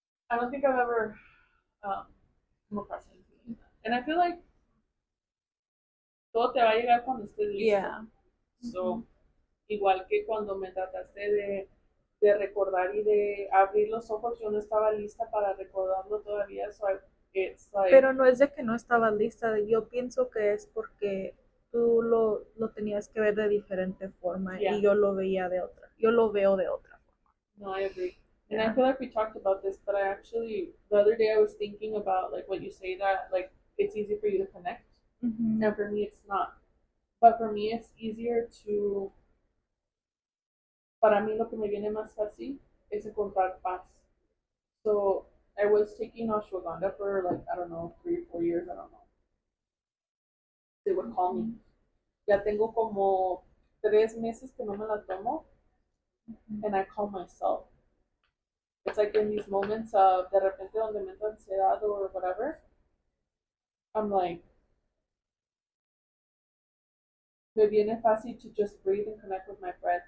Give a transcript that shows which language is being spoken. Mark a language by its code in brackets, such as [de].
[en] I don't think I've ever come across anything like that. And I feel like [es] todo te va a llegar cuando estés listo. [en] Yeah. [es] So, igual que cuando me trataste de recordar y de abrir los ojos, yo no estaba lista para recordarlo todavía. [en] So it's like, [es] pero no es de que no estaba lista, yo pienso que es porque tú lo tenías que ver de diferente forma y yo lo veía de otra, yo lo veo de otra forma. [en] No, I agree. And I feel like we talked about this, but I actually, the other day I was thinking about like what you say that like it's easy for you to connect. And for me it's not. But for me it's easier to, [es] para mí lo que me viene más fácil es encontrar paz. [en] So I was taking ashwagandha for like, I don't know, 3 or 4 years, I don't know. They would call me. [es] Ya tengo como 3 meses que no me la tomo, [en] and I call myself. It's like in these moments of [es] de repente donde me entra ansiedad [en] or whatever, I'm like, [es] me viene fácil [en] to just breathe and connect with my breath.